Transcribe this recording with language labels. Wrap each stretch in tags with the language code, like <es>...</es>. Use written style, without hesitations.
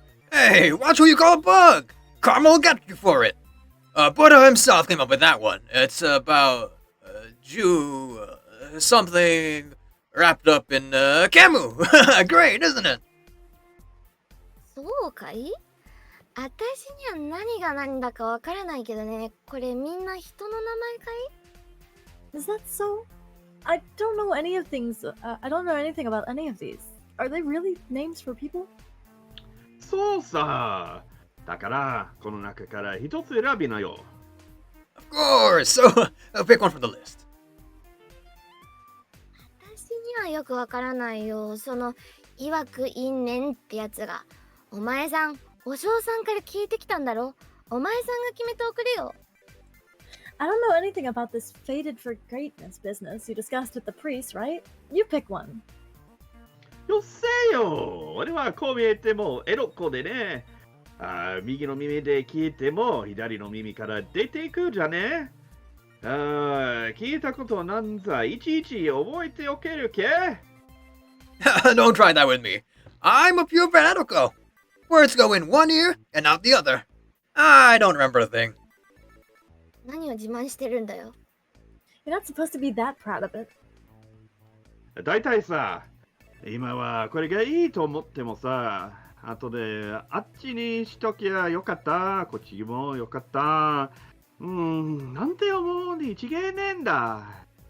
<en>Hey, watch who you call a bug. Karma will get you for it. Buddha himself came up with that one. It's about Jew something wrapped up in Camu. Great, isn't it?</en> <ja>そうかい？私には何が何だかわからないけどね。これみんな人の名前かい？</ja> <en>Is that so? I don't know any of things. I don't know anything about any of these. Are they really names for people?</en> <ja>そうさ。だから、この中から一つ選びなよ。</ja> <en>Of course. So, pick one from the list.</en> <ja>私にはよくわからないよ。その、曰く因縁ってやつが。お前さん、お嬢さんから聞いてきたんだろ。お前さんが決めておくれよ。</ja> <en>I don't know anything about this fated for greatness business you discussed with the priest, right? You pick one.</en> <ja>よせよ。俺はこう見えてもエロっ子でね。右の耳で聞いても左の耳から出ていくじゃね。聞いたことなんざいちいち覚えておけるけ？</ja> <en>Don't try that with me. I'm a pure fanatico. Words go in one ear and out the other. I don't remember a thing.</en> <ja>何を自慢してるんだよ。</ja> <en>You're not supposed to be that proud of it.</en> <ja>だいたいさ、今はこれがいいと思ってもさ、後であっちにしときゃよかった、こっちもよかった。なんて思うに違えねえんだ。</ja>